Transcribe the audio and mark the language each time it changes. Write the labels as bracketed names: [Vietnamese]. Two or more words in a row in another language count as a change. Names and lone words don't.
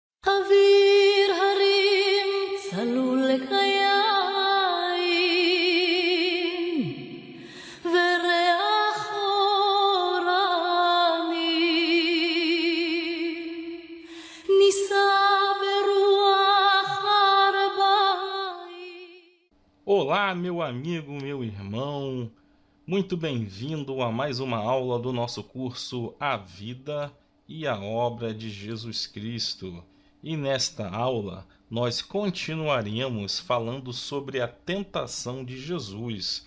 [Hebrew] אוויר הרים צלול לחיים וריח אורנים נישא ברוח ארבעים. [Portuguese] Olá, meu amigo, meu irmão, muito bem-vindo a mais uma aula do nosso curso A Vida e a Obra de Jesus Cristo. E nesta aula nós continuaremos falando sobre a tentação de Jesus.